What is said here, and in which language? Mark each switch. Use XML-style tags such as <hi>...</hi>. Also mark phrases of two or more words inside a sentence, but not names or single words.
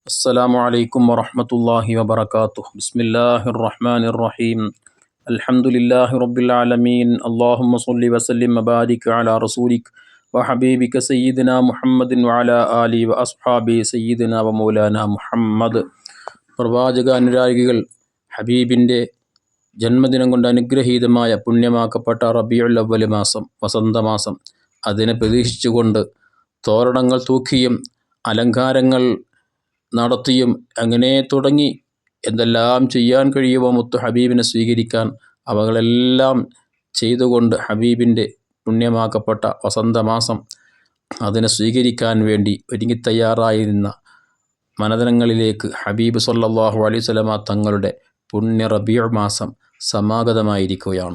<ar>السلام عليكم ورحمة الله وبركاته. بسم الله الرحمن الرحيم. الحمد لله رب العالمين. اللهم صل وسلم وبارك على رسولك وحبيبك سيدنا محمد وعلى آله وأصحابه سيدنا ومولانا محمد.</ar> <ml>പ്രവാചക അനുരാഗികൾ ഹബീബിൻ്റെ ജന്മദിനം കൊണ്ട് അനുഗ്രഹീതമായ പുണ്യമാക്കപ്പെട്ട റബീഉൽ അവ്വൽ മാസം, വസന്തമാസം, അതിനെ പ്രതീക്ഷിച്ചുകൊണ്ട് തോരണങ്ങൾ തൂക്കിയും അലങ്കാരങ്ങൾ നടത്തിയും അങ്ങനെ തുടങ്ങി എന്തെല്ലാം ചെയ്യാൻ കഴിയുമോ മുത്തു ഹബീബിനെ സ്വീകരിക്കാൻ അവകളെല്ലാം ചെയ്തുകൊണ്ട് ഹബീബിൻ്റെ പുണ്യമാക്കപ്പെട്ട വസന്തമാസം അതിനെ സ്വീകരിക്കാൻ വേണ്ടി ഒരുങ്ങിത്തയ്യാറായിരുന്ന മനതലങ്ങളിലേക്ക് ഹബീബ്</ml> <ar>صلى الله عليه وسلم</ar> <ml>തങ്ങളുടെ പുണ്യ റബീഉ മാസം സമാഗതമായിരിക്കുകയാണ്.</ml>